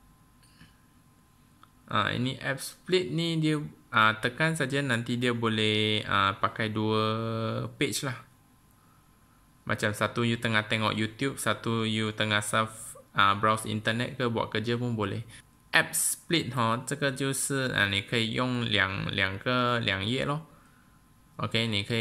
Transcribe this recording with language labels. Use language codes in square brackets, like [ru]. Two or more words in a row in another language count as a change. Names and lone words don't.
[ms] Ini [en] app split [ms] ni dia tekan saja nanti dia boleh pakai dua page lah. Macam satu you tengah tengok YouTube, satu you tengah [en] surf browse internet [ms] ke buat kerja pun boleh. [en] App split [zh] 这个就是你可以用两页咯。OK， 你可以